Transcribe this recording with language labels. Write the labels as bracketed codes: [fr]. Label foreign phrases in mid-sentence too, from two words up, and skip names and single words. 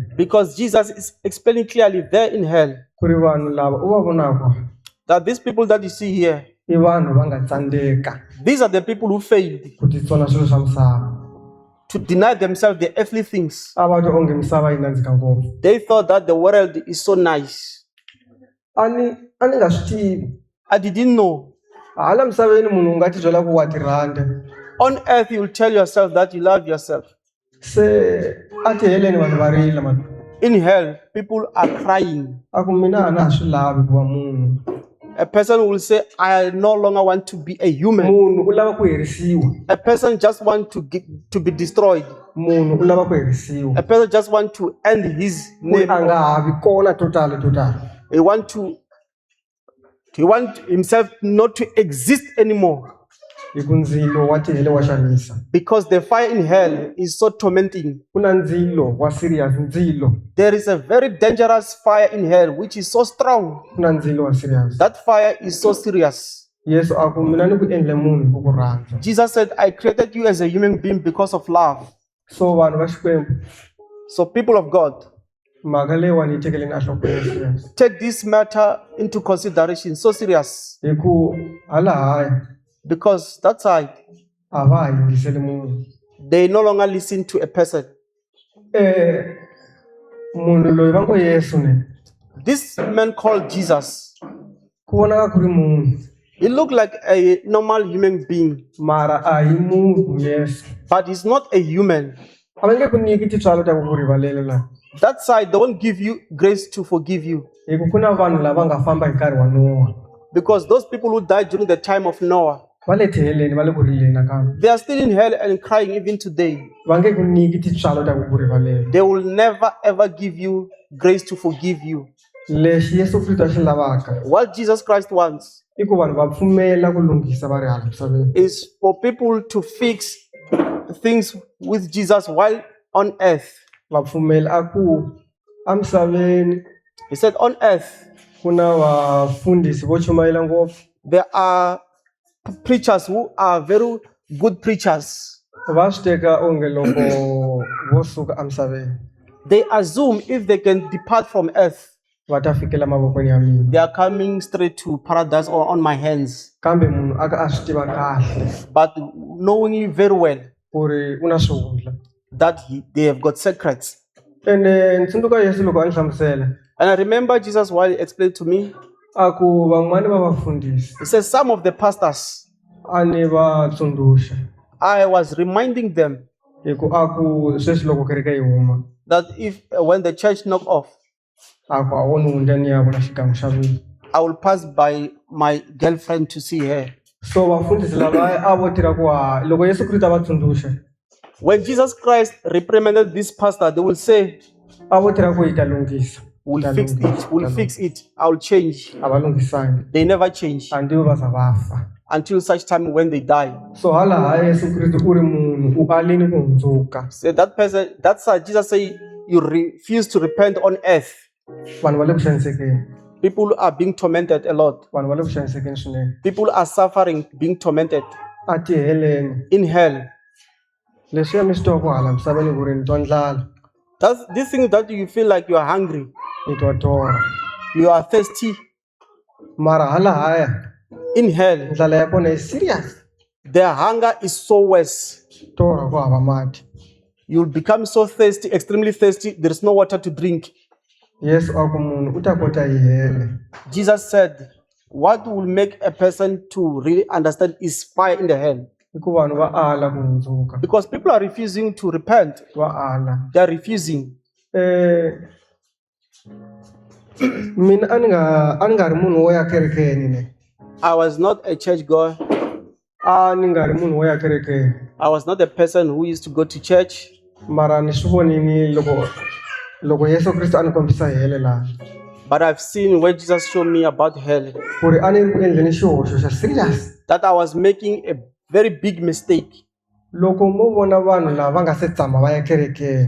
[en] Because Jesus is explaining clearly there in hell [ts] ku ri vanhu lava u va vonaka [en] that these people that you see here, [ts] i vanhu va nga tsandzeka [en] these are the people who failed. [ts] ku titsona swilo swa misava. [en] to deny themselves the earthly things. [ts] a va twa onge misava yi nandzika ngopfu. [en] They thought that the world is so nice. [ts] A ni nga swi tivi. [en] I didn't know. [ts] Hala misaveni munhu u nga ti byela ku wa ti rhandza. [en] On earth, you will tell yourself that you love yourself. [ts] Se a ti heleni vanhu va rila mani. [en] In hell, people are crying. [ts] A ku mina a na ha swi lavi ku va munhu. [en] A person will say, I no longer want to be a human. [ts] Munhu u lava ku herisiwa. [en] A person just wants to be destroyed. [ts] Munhu u lava ku herisiwa. [en] A person just wants to end his [ts] Ku [en] name. [ts] a nga ha vi kona total. [en] He want himself not to exist anymore. [ts] Hi ku ndzilo wa ti hele wa xanisa. [en] Because the fire in hell is so tormenting. [ts] Ku na ndzilo wa serious ndzilo. [en] There is a very dangerous fire in hell which is so strong. [ts] Ku na ndzilo wa serious. [en] That fire is so serious. [ts] Yesu a ku mina ni ku endle munhu ku ku rhandza. [en] Jesus said, I created you as a human being because of love. [ts] So vanhu va Xikwembu, [en] So people of God, [ts] mhaka leyiwani yi tekeleni enhlokweni serious. [en] take this matter into consideration, so serious. [ts] Hi ku hala haya [en] Because that side, [ts] a va ha yingiseli munhu. [en] they no longer listen to a person. [ts] Munhu loyi va ngo Yesu ne. [en] This man called Jesus, [ts] Ku vonaka ku ri munhu. [en] he looked like a normal human being, [ts] Mara a hi munhu Yesu. [en] but he's not a human. [ts] A va nge ku nyiki tintswalo ta ku ku rivalela laha. [en] That side, they won't give you grace to forgive you. [ts] Hi ku ku na vanhu lava nga famba hi nkarhi wa Noah. [en] Because those people who died during the time of Noah, [ts] Va le tiheleni va le ku rileni nakambe. [en] they are still in hell and crying even today. [ts] Va nge ku nyiki tintswalo ta ku ku rivalela. [en] They will never ever give you grace to forgive you. [ts] Lexi Yesu Kristo a xi lavaka [en] What Jesus Christ wants [ts] i ku vanhu va pfumela ku lunghisa va ri hala misaveni. [en] is for people to fix things with Jesus while on earth. [ts] Va pfumela a ku a misaveni [en] He said, on earth, [ts] ku na vafundhisi vo chumayela ngopfu. [en] there are preachers who are very good preachers. [ts] Va swi teka onge loko vo suka emisaveni [en] They assume if they can depart from earth, [ts] va ta fikela mavokweni ya mina. [en] they are coming straight to paradise or on my hands. [ts] Kambe munhu a ka a swi tiva kahle [en] But knowing very well [ts] ku ri u na swihundla. [en] that they have got secrets. [ts] Ende ni tsundzuka Yesu loko a ni hlamusela [en] And I remember Jesus while he explained to me, [ts] a ku van'wani va vafundhisi [en] he says, some of the pastors, [ts] a ni va tsundzuxa [en] I was reminding them [ts] hi ku a ku sweswi loko kereke yi huma [en] that if when the church knock off, [ts] a ku a woni hundla ni ya vona xikan'we xa mina. [en] I will pass by my girlfriend to see her. [ts] So vafundhisi lava a vo tirha ku loko Yesu Kristo a va tsundzuxa [en] When Jesus Christ reprimanded this pastor, they will say, [ts] a vo tirha ku yi ta lunghisa. [en] we'll fix it, we'll fix it, I'll change. [ts] A va lunghisangi [en] They never change [ts] andivi va za va fa. [en] until such time when they die. [ts] So hala haya Yesu Kristo u ri munhu u alini ku hundzuka. [en] So that person, that's why Jesus said, you refuse to repent on earth. [ts] Vanhu va le ku xanisekeni. [en] People are being tormented a lot. [ts] Vanhu va le ku xanisekeni swinene. [en] People are suffering, being tormented [ts] A ti heleni [en] in hell. [ts] leswiya mi swi twa ku hala misaveni ku ri ni twa ndlala [en] That's this thing that you feel like you are hungry, [ts] ni twa torha. [en] you are thirsty. [ts] Mara hala haya [en] In hell, [ts] ndlala ya kona yi serious. [en] their hunger is so worse. [ts] Torha ku hava mati. [en] You'll become so thirsty, extremely thirsty. There is no water to drink. [ts] Yesu a ku munhu u ta kota yi hele. [en] Jesus said, what will make a person to really understand is fire in the hell. [ts] Hi ku vanhu va ala ku hundzuka. [en] Because people are refusing to repent. [ts] Va ala. [en] They are refusing. [ts] Mina a ni nga ri munhu wo ya kerekeni ne. [en] I was not a church goer. [ts] A ni nga ri munhu wo ya kerekeni. [en] I was not a person who used to go to church. [ts] Mara ni swi vonini loko Yesu Kristo a ni kombisa hele laha. [en] But I've seen when Jesus showed me about hell, [ts] Ku ri a ni ri ku endleni xihoxo xa serious. [en] that I was making a very big mistake. [ts] Loko mo vona vanhu lava va nga se tshama va ya kerekeni.